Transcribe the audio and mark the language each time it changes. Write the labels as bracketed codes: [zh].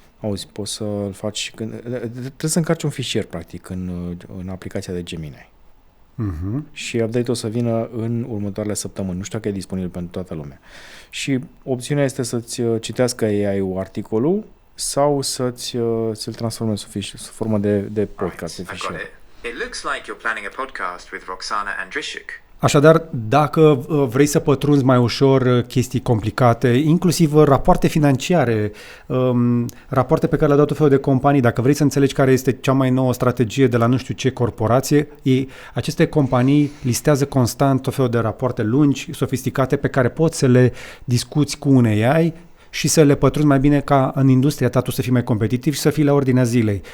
[ro] Auzi, poți să-l faci trebuie să încarci un fișier, practic, în aplicația de Gemini. Și update-ul o să vină în următoarele săptămâni. Nu știu dacă e disponibil pentru toată lumea. Și opțiunea este să-ți citească AI-ul articolul sau să-ți-l transforme sub formă de podcast. [en] Right, I got it. It looks like you're planning a podcast with Roxana Andrishuk. [ro] Așadar, dacă vrei să pătrunzi mai ușor chestii complicate, inclusiv rapoarte financiare, rapoarte pe care le-au dat tot felul de companii, dacă vrei să înțelegi care este cea mai nouă strategie de la nu știu ce corporație, aceste companii listează constant tot felul de rapoarte lungi, sofisticate, pe care poți să le discuți cu un AI și să le pătrunzi mai bine ca în industria ta tu să fii mai competitiv și să fii la ordinea zilei.